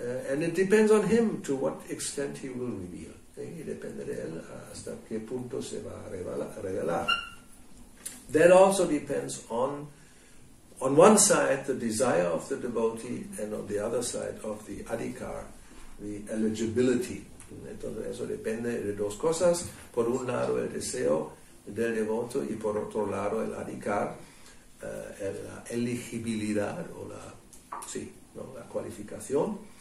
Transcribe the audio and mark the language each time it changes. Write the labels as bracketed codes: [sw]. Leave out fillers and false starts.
[en] And it depends on him to what extent he will reveal. [es] Y depende de él hasta qué punto se va a revelar. [en] That also depends on one side, the desire of the devotee, and on the other side of the adhikar, the eligibility. [es] Entonces eso depende de dos cosas. Por un lado el deseo del devoto y por otro lado el adhikar, la elegibilidad o la cualificación.